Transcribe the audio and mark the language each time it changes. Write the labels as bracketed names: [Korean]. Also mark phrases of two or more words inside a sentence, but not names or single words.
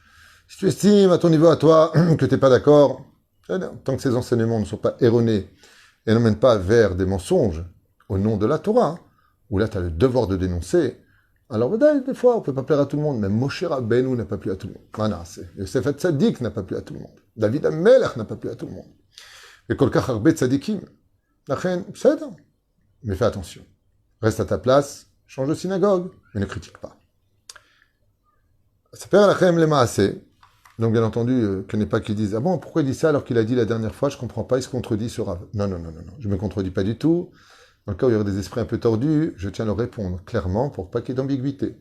[French] Si tu estimes à ton niveau à toi que tu n'es pas d'accord, tant que ces enseignements ne sont pas erronés et n'emmènent pas vers des mensonges au nom de la Torah, où là tu as le devoir de dénoncer, alors des fois on ne peut pas plaire à tout le monde, même Moshe Rabbeinu n'a pas plu à tout le monde. Voilà, Yosef Hatzadik n'a pas plu à tout le monde. David Amelech n'a pas plu à tout le monde. [Hebrew] Et כל כך הרבה צדיקים. לכן, [French] c'est ça. Mais fais attention. Reste à ta place, change de synagogue, mais ne critique pas. Ça perd lachem le maaseh. Donc bien entendu, qu'il n'est pas qu'ils disent, ah bon, pourquoi il dit ça alors qu'il a dit la dernière fois, je ne comprends pas, il se contredit ce rave. Non, je ne me contredis pas du tout. Dans le cas où il y aurait des esprits un peu tordus, je tiens à leur répondre clairement pour pas qu'il y ait d'ambiguïté.